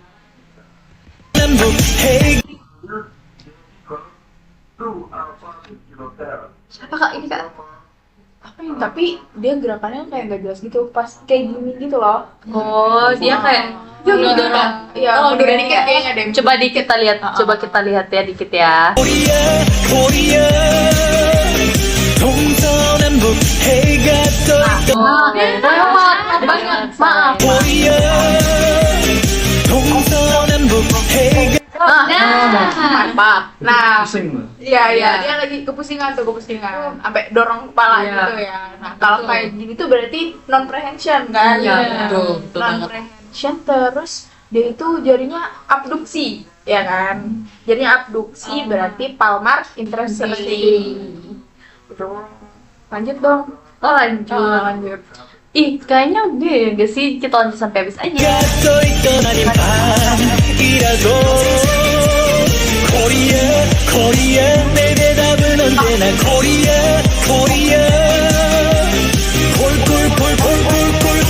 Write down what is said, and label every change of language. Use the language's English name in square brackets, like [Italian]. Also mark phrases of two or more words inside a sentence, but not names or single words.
[Indonesian] Siapa kak ini kak? Apa yang? Tapi dia gerakannya kayak nggak jelas gitu, pas kayak gini gitu loh. Oh, dia kayak Gitu loh. Iya, Oh, udah gini. dikit kayaknya deh. coba dikit kita lihat. Coba kita lihat ya dikit ya. [Korean] 코리아 코리아 동서남북 해가 떠있던 [Indonesian] Maaf. [Korean] 코리아 동서남북 해가. [Indonesian] Mantap. Nah, Pusing loh. iya, dia lagi kepusingan, sampai dorong kepala Iya. gitu ya. Nah, kalau kayak gini tuh berarti [English] non prehension [Indonesian] kan? Iya, betul Non banget. prehension, terus dia itu jadinya abduksi, ya kan? Jadinya abduksi berarti [English] palmar intercity. [Indonesian] Lanjut dong. Oh, lanjut. Lanjut. Ih, kayaknya udah gak sih kita lanjut sampai habis aja. [Korean] 해가 떠있던 아닌 밤이라도 코리아 코리아 내 대답은 언제나 코리아 코리아 콜콜콜콜콜콜